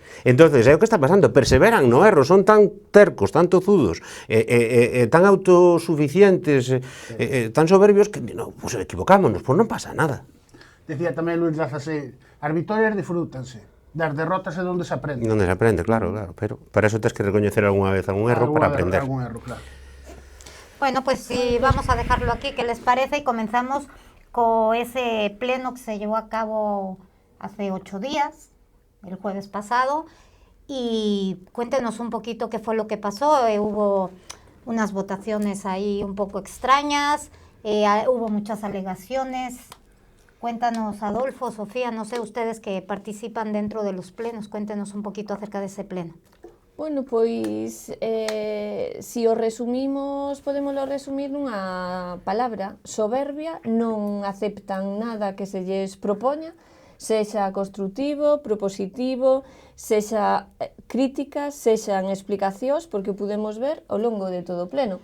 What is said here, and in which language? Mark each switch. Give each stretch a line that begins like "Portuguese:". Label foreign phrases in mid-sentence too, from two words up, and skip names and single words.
Galician: Entonces, é o que está pasando, perseveran no erro, son tan tercos, tan tozudos, tan autosuficientes, tan soberbios que, no, pues equivocámonos, pues non pasa nada. Decía tamén Luis Lazase, as vitorias disfrútanse, das derrotas é onde se aprende. Non se aprende, claro, pero para eso tens que recoñecer algunha vez algún erro para aprender. Algún erro, claro.
Spanish: Bueno, pues sí, vamos a dejarlo aquí, ¿qué les parece? Y comenzamos con ese pleno que se llevó a cabo hace 8 días, el jueves pasado, y cuéntenos un poquito qué fue lo que pasó. Hubo unas votaciones ahí un poco extrañas, hubo muchas alegaciones. Cuéntanos, Adolfo, Sofía, no sé, ustedes que participan dentro de los plenos, cuéntenos un poquito acerca de ese pleno.
Galician: Bueno, pois, si o resumimos, podemoslo resumir nunha palabra, soberbia, non aceptan nada que se lles propoña, sexa construtivo, propositivo, sexa críticas, sexan explicacións, porque o podemos ver ao longo de todo o pleno.